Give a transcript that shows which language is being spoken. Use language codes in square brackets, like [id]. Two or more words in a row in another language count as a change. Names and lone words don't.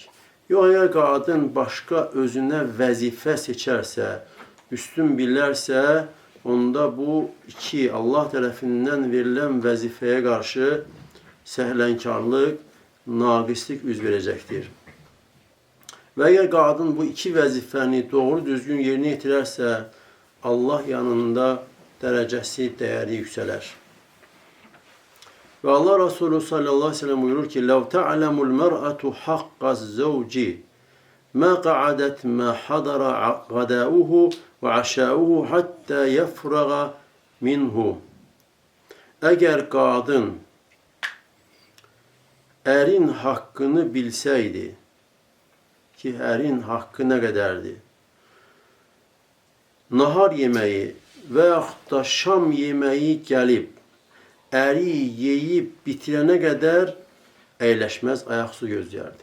[az] Yox, əgər qadın başqa özünə vəzifə seçərsə, üstün bilərsə, onda bu iki Allah tərəfindən verilən vəzifəyə qarşı səhlənkarlıq, naqislik üz verəcəkdir. Və əgər qadın bu iki vəzifəni doğru düzgün yerinə yetirərsə, Allah yanında dərəcəsi, dəyəri yüksələr. Və Allah Resulü [ar] صلى الله عليه وسلم [az] buyurur ki, [ar] لَوْ تَعْلَمُ الْمَرْأَةُ حَقَّ الزَّوْجِ مَا قَعَدَتْ مَا حَضَرَ غَدَاؤُهُ وَعَشَاؤُهُ حَتَّى يَفْرَغَ مِنْهُ. [az] Əgər qadın ərin haqqını bilsəydi, ki, ərin haqqı nə qədərdir? Nahar yeməyi və yaxud da şam yeməyi gəlib, əri yeyib bitirənə qədər əyləşməz, ayaqüstü gözləyərdi.